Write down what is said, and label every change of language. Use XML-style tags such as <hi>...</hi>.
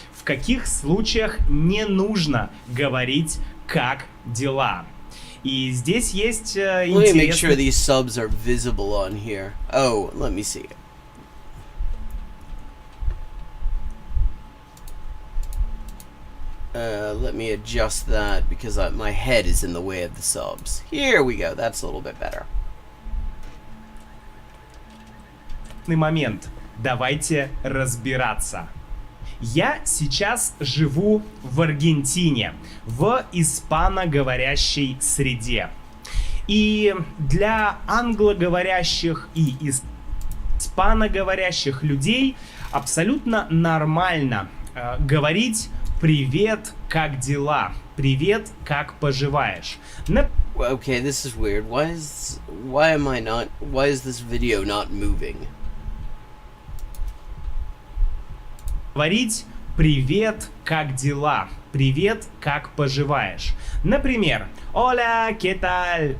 <ru>В каких случаях не нужно говорить «как дела». И здесь есть интересный...</ru> <en>Let me make sure these subs are visible on here. Oh, let me see. Let me adjust that because my head is in the way of the subs. Here we go. That's a little bit better.</en> <ru>Момент. Давайте разбираться. Я сейчас живу в Аргентине, в испаноговорящей среде. И для англоговорящих и испаноговорящих людей абсолютно нормально говорить «Привет, как дела?» «Привет, как поживаешь?»</ru> <en>Okay, this is weird. Why is this video not moving?</en> <ru>Говорить «Привет, как дела?» «Привет, как поживаешь?» Например,</ru> <es>«Hola, ¿qué tal?»</es>